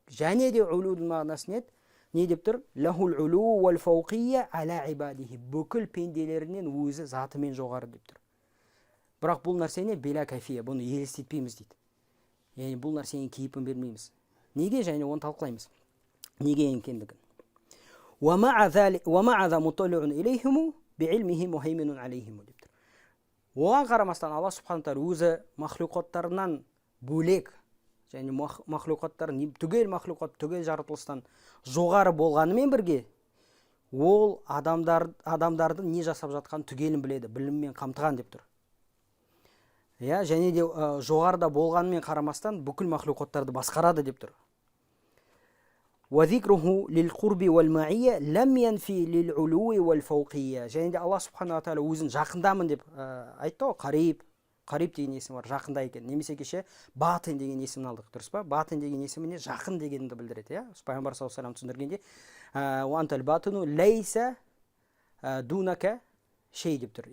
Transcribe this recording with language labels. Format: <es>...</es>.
<kk>Және де улудың мағынасы не деп тұр?</kk> <ar>Лахул улу вал фауқия аля ибадихи.</ar> <kk>Бүкіл пенделерінен өзі затымен жоғары деп тұр. Бірақ бұл нәрсені</kk> <ar>била кайфия,</ar> <kk>бұны елестетпейміз дейді. Яғни бұл нәрсенің кейіпін бермейміз. Неге? Және оны талқылаймыз. Неге екендігін.</kk> <ar>ومع ذا مطلع إليهم بعلمه مهيمن عليهم</ar> <kk>деп тұр. Оған қарамастан Алла субхана тағала өзі махлуқаттарынан бөлек, және махлуқаттар түгел махлуқат, түгел жаратылыстан жоғары болғанымен бірге, ол адамдардың не жасап жатқан түгелін біледі, біліммен қамтыған деп тұр. Және де жоғарыда болғанымен қарамастан бүкіл махлуқаттарды басқарады деп тұр.</kk> <ar>وذكره للقرب والمعية لم ينفي للعلو والفوقية.</ar> <kk>Және де Алла субхана тағала өзін жақындамын деп айтты ғой. Қариб деген есім бар, жақында екен. Немесе кеше батин деген есімін алдық, дұрыс па? Батин деген есіміне жақын дегенді білдіреді. Пайғамбар саллаллаху алейхи вассалам түсіндіргенде</kk> <ar>уантал батину лейса дунака шей</ar> <kk>деп тұр.</kk>